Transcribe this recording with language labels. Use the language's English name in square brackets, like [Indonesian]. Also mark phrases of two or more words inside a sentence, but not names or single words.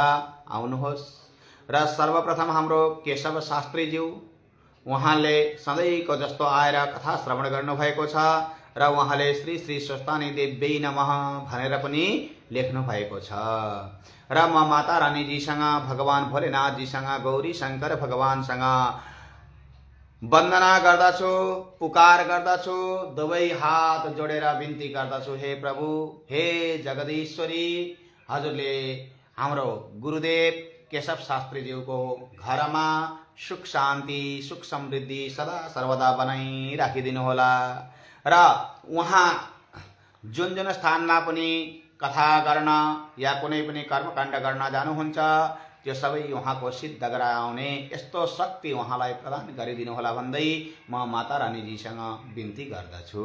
[Nepali] आउनुहोस् र सर्वप्रथम हाम्रो केशव शास्त्रीज्यू उहाँले सधैँको जस्तो आएर कथा श्रवण गर्नुभएको छ र उहाँले [Sanskrit] श्री श्री स्वस्तानि देव्यै नमः [Nepali] भनेर पनि लेख्नु भएको छ र म माता रानीजीसँग भगवान भोलेनाथजीसँग गौरी शंकर भगवानसँग वन्दना गर्दछु पुकार गर्दछु दुवै हात जोडेर बिन्ती गर्दछु हे प्रभु हे जगदीश्वरी हजुरले हाम्रो गुरुदेव केशव शास्त्रीज्यूको घरमा सुख शान्ति सुख समृद्धि सदा सर्वदा बनाई राखिदिनु होला र उहाँ जुन जुन स्थानमा पनि कथा गर्न या कुनै पनि कर्मकाण्ड गर्न जानुहुन्छ त्यो सबै उहाँको सिद्ध गराउने यस्तो शक्ति उहाँलाई प्रदान गरिदिनु होला भन्दै म माता रानीजीसँग बिन्ती गर्दछु।